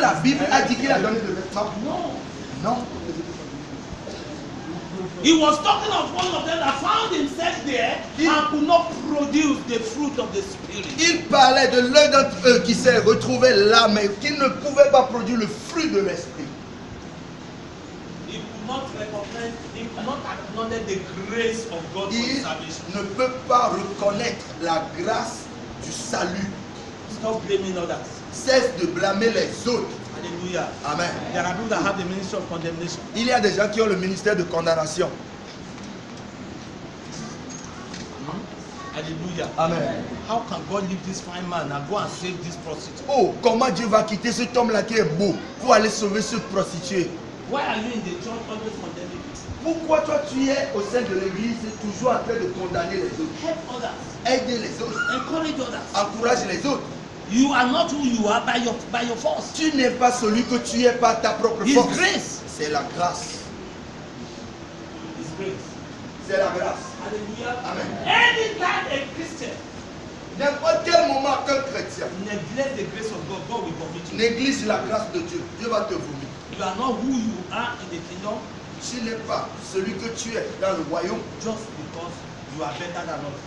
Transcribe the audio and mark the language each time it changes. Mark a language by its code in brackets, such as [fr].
[fr] la Bible a dit qu'il a donné de vêtements? Non. [en] He was talking of one of them that found himself there and could not produce the fruit of the Spirit. [fr] Il parlait de l'un d'entre eux qui s'est retrouvé là, mais qui ne pouvait pas produire le fruit de l'esprit. [en] He could not recognize, he could not acknowledge the grace of God for his [fr] Il [en] salvation. [fr] ne peut pas reconnaître la grâce du salut. [en] Stop blaming others. [fr] Cesse de blâmer les autres. Hallelujah. Amen. [en] There are people that have the ministry of condemnation. [fr] Il y a des gens qui ont le ministère de condamnation. Hallelujah. Amen. [en] How can God leave this fine man and go and save this prostitute? [fr] Oh, comment Dieu va quitter cet homme-là qui est beau pour aller sauver ce prostitué? [en] Why are you in the church always condemning people? [fr] Pourquoi toi tu es au sein de l'église toujours en train de condamner les autres? [en] Help others. [fr] Aider les autres. [en] Encourage others. [fr] Encourage les autres. [en] You are not who you are by your force. [fr] Tu n'es pas celui que tu es par ta propre [en] His [fr] force. [en] grace. [fr] C'est la grâce. [en] His grace. [fr] C'est la grâce. Hallelujah. Amen. [en] Anytime a Christian [fr] N'importe quel moment qu'un chrétien [en] neglect the grace of God, God will vomit you. [fr] néglige la grâce de Dieu, Dieu va te vomir. [en] You are not who you are in the kingdom [fr] Tu n'es pas celui que tu es dans le royaume [en] just because you are better than others.